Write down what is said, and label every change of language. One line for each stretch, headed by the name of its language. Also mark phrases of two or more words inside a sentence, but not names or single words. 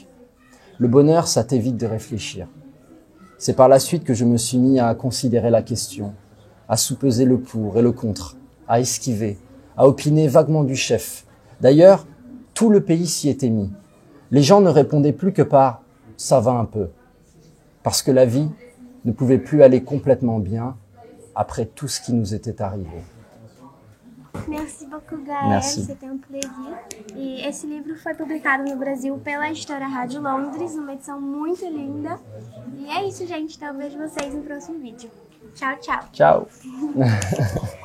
French: Le bonheur, ça t'évite de réfléchir. C'est par la suite que je me suis mis à considérer la question, à sous-peser le pour et le contre, à esquiver, à opiner vaguement du chef. D'ailleurs, tout le pays s'y était mis. Les gens ne répondaient plus que par « ça va un peu », parce que la vie ne pouvait plus aller complètement bien après tout ce qui nous était arrivé. Merci beaucoup, Gael. C'était
Portuguese: um prazer. E esse livro foi publicado no Brasil pela Editora Rádio Londres, numa edição muito linda. E é isso, gente. Então, eu vejo vocês no próximo vídeo. Tchau, tchau. Tchau.